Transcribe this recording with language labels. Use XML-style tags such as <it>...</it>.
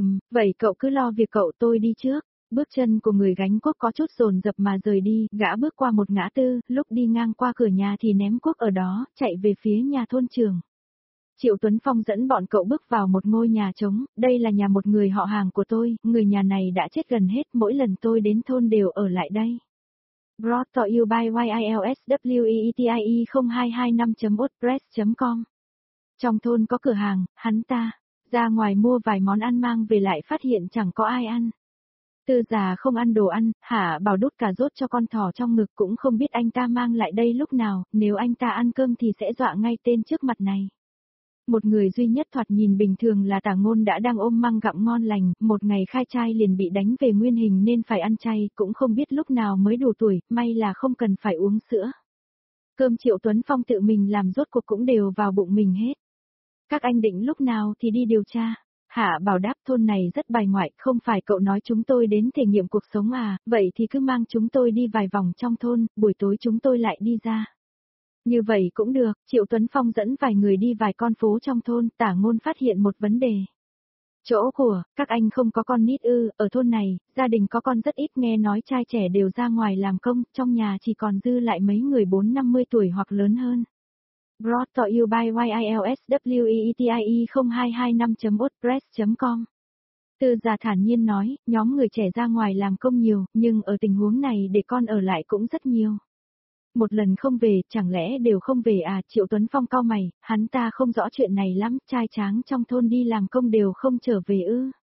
<vi>Vậy cậu cứ lo việc cậu, tôi đi trước. Bước chân của người gánh quốc có chút dồn dập mà rời đi, gã bước qua một ngã tư, lúc đi ngang qua cửa nhà thì ném quốc ở đó, chạy về phía nhà thôn trưởng. Triệu Tuấn Phong dẫn bọn cậu bước vào một ngôi nhà trống, đây là nhà một người họ hàng của tôi, người nhà này đã chết gần hết, mỗi lần tôi đến thôn đều ở lại đây.</vi> <en>Brought to you by YILSWEETIE0225.wordpress.com.</en> <vi>Trong thôn có cửa hàng, hắn ta ra ngoài mua vài món ăn mang về lại phát hiện chẳng có ai ăn. Tư già không ăn đồ ăn, Hạ Bảo đút cà rốt cho con thỏ trong ngực cũng không biết anh ta mang lại đây lúc nào, nếu anh ta ăn cơm thì sẽ dọa ngay tên trước mặt này. Một người duy nhất thoạt nhìn bình thường là Tả Ngôn đã đang ôm măng gặm ngon lành, một ngày khai trai liền bị đánh về nguyên hình nên phải ăn chay, cũng không biết lúc nào mới đủ tuổi, may là không cần phải uống sữa. Cơm Triệu Tuấn Phong tự mình làm rốt cuộc cũng đều vào bụng mình hết. Các anh định lúc nào thì đi điều tra. Hạ Bảo đáp thôn này rất bài ngoại, không phải cậu nói chúng tôi đến thể nghiệm cuộc sống à, vậy thì cứ mang chúng tôi đi vài vòng trong thôn, buổi tối chúng tôi lại đi ra. Như vậy cũng được, Triệu Tuấn Phong dẫn vài người đi vài con phố trong thôn, Tả Ngôn phát hiện một vấn đề. Chỗ của, các anh không có con nít ư, ở thôn này, gia đình có con rất ít nghe nói trai trẻ đều ra ngoài làm công, trong nhà chỉ còn dư lại mấy người 4-50 tuổi hoặc lớn hơn.</vi> <en>Brought to you by YILSWEETIE0225.wordpress.com.</en> <vi>Tư già thản nhiên nói, nhóm người trẻ ra ngoài làm công nhiều, nhưng ở tình huống này để con ở lại cũng rất nhiều. Một lần không về, chẳng lẽ đều không về à? Triệu Tuấn Phong cau mày, hắn ta không rõ chuyện này lắm, trai tráng trong thôn đi làm công đều không trở về ư.</vi>